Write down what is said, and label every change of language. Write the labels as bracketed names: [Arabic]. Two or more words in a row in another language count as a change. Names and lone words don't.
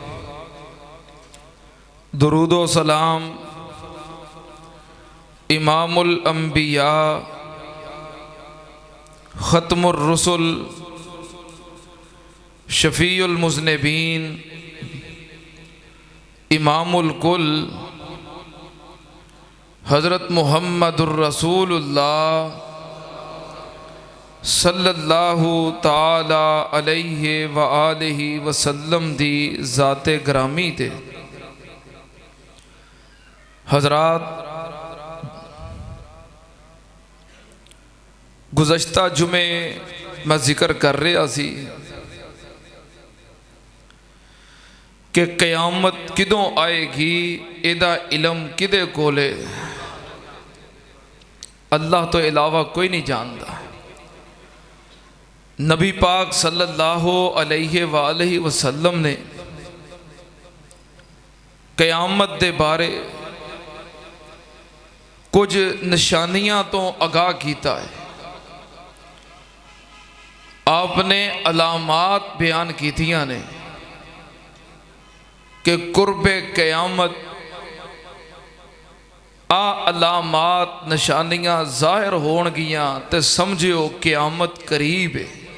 [Urdu] درود و سلام امام الانبیاء ختم الرسل [Punjabi] شفیع المذنبین امام الکل حضرت محمد رسول اللہ [Arabic] صلى الله تعالى عليه وآله وسلم [Punjabi] دی ذات گرامی تے. حضرات، گزشتہ جمعے میں ذکر کر رہا سی کہ قیامت کدوں آئے گی، ایدا علم کدے کولے، اللہ توں علاوہ کوئی نہیں جانتا. نبی پاک [Arabic] صلى الله عليه وآله وسلم [Punjabi] نے قیامت دے بارے کجھ نشانیاں توں آگاہ کیتا ہے. آپ نے علامات بیان کیتیاں نے کہ قرب قیامت آ علامات نشانیاں ظاہر ہونگیاں تے سمجھیو قیامت قریب ہے.